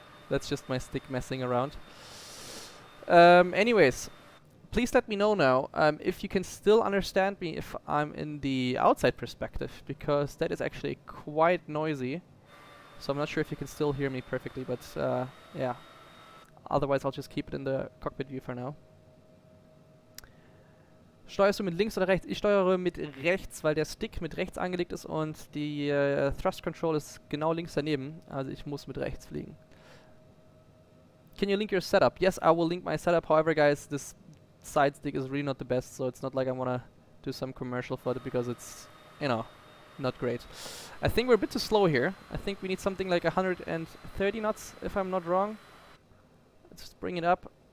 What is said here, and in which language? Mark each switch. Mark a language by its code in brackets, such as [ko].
[en] That's just my stick messing around. Anyways, please let me know now if you can still understand me if I'm in the outside perspective, because that is actually quite noisy. So I'm not sure if you can still hear me perfectly, but yeah. Otherwise, I'll just keep it in the cockpit view for now. [de] Steuerst du mit links oder rechts? Ich steuere mit rechts, weil der Stick mit rechts angelegt ist und die Thrust Control ist genau links daneben. Also ich muss mit rechts fliegen. [en] Can you link your setup? Yes, I will link my setup. However, guys, this side stick is really not the best, so it's not like I want to do some commercial for it because it's, you know, not great. I think we're a bit too slow here. I think we need something like 130 knots, if I'm not wrong. Let's just bring it up.